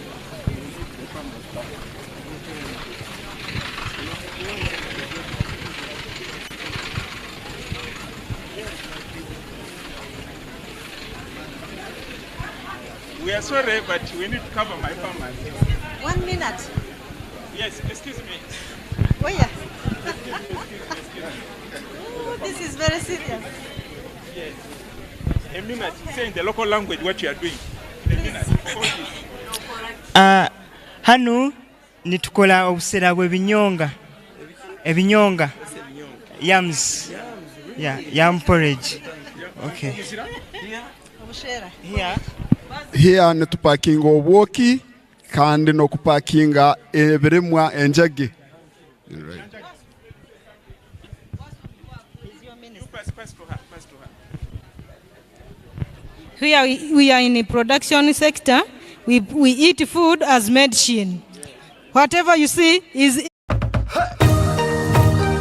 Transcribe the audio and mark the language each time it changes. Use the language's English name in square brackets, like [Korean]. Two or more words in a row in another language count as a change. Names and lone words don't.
[English] We are sorry, but we need to cover my farmers. 1 minute. Yes, excuse me. Oh, yeah. Ooh, this is very serious. Yes. A minute. Say in the local language what you are doing. In a minute. [Tooro] Hano nitukola obusera bw'ebinyonga. Ebinyonga. Yams. [English] Yeah, yam porridge. Okay. Here. [Tooro] Here nitupakinga obwoki kandi nokupakinga ebirimwa enjagi. [English] Here we are in the production sector. We eat food as medicine. Whatever you see is